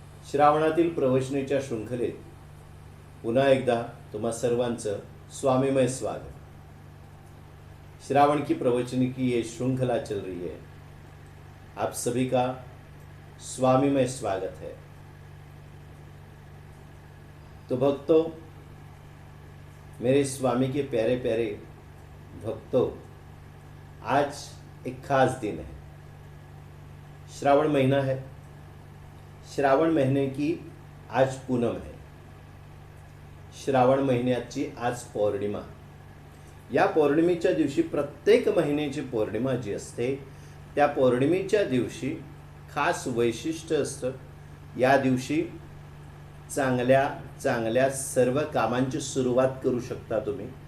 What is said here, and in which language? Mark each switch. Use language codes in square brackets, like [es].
[mr] श्रावणातील प्रवचनेच्या शृंखलेत पुन्हा एकदा तुम्हा सर्वांचं स्वामीमय स्वागत। [hi] श्रावण की प्रवचन की ये श्रृंखला चल रही है। आप सभी का स्वामीमय स्वागत है। तो भक्तों, मेरे स्वामी के प्यारे प्यारे भक्तों, आज एक खास दिन है। श्रावण महीना है। श्रावण महीने की आज पूनम है। [mr] श्रावण महिन्याची आज पौर्णिमा। या पौर्णिमेच्या दिवशी, प्रत्येक महिन्याची पौर्णिमा जी असते त्या पौर्णिमेच्या दिवशी खास वैशिष्ट्य असतं। या दिवशी चांगल्या चांगल्या सर्व कामांची सुरुवात करू शकता तुम्ही।